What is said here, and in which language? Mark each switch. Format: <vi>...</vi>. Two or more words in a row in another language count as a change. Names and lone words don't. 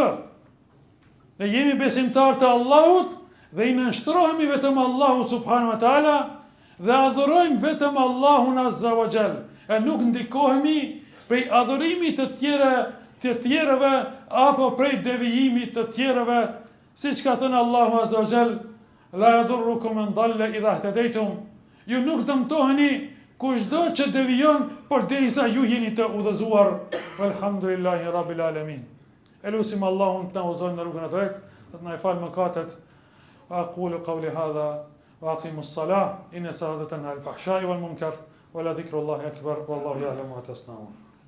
<sq>Ne jemi besimtar të Allahut dhe i nënshtrohemi vetëm Allahut</sq> <ar>سبحانه وتعالى</ar> <sq>dhe adhurojmë vetëm Allahun</sq> <ar>عز وجل.</ar> <sq>E nuk ndikohemi prej adhurimit të tjerëve apo prej devijimit të tjerëve, siç ka thënë Allahu</sq> <ar>عز وجل: لا يضركم من ضل إذا اهتديتم.</ar> <sq>Ju nuk dëmtoheni kushdo që devijon, por derisa ju jeni të udhëzuar.</sq> <ar>الحمد لله رب العالمين.</ar> <sq>Elusim Allahun të na udhëzojë në rrugën e drejtë, të na falë mëkatet.</sq> <ar>أقول قولي هذا وأقيموا الصلاة إن الصلاة تنهى عن الفحشاء والمنكر ولذكر الله أكبر والله يعلم ما تصنعون.</ar>